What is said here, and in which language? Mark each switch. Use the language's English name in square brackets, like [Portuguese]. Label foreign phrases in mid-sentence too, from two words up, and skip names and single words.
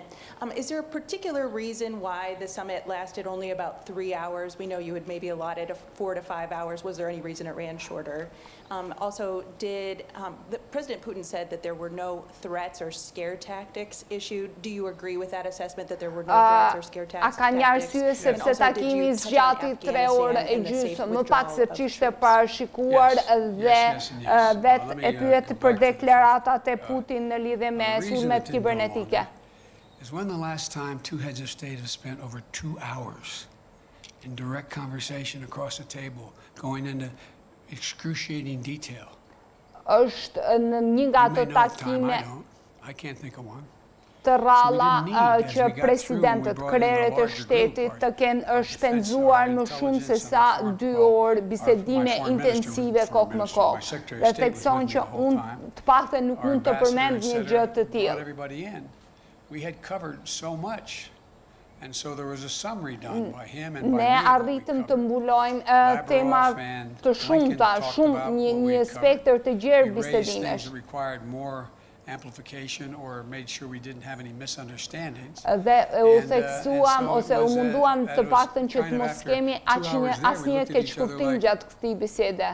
[English] Is there a particular reason why the summit lasted only about 3 hours? We know you had maybe allotted 4 to 5 hours. Was there any reason it ran shorter? Also, President Putin said that there were no threats or scare tactics issued. Do you agree with that assessment that there were no threats or scare tactics? [Albanian] A ka një arsye sepse takimi zgjati 3 orë e gjysmë, më pak se ç'ishte parashikuar dhe vetë e pyet për deklaratat e Putin në lidhje me sulmet kibernetike. [English] Is when the last time two heads of state have spent over 2 hours in direct conversation across the table, going into excruciating detail. [Albanian] Është në një nga ato takime të rralla që presidentët, krerët e shtetit të kenë shpenzuar më shumë se sa 2 orë bisedime intensive kokë në kokë. Dhe theksojnë që unë të paktën nuk mund të përmend një gjë të tillë. [English] We had covered so much, and so there was a summary done by him and by me. [Albanian] Ne arritëm të mbulojmë tema të shumta, një spektër të gjerë bisedimesh. [English] Amplification or made sure we didn't have any misunderstandings. [Albanian] Dhe u theksuam ose u munduam të paktën që të mos kemi asnjë keqkuptim gjatë këtij bisede.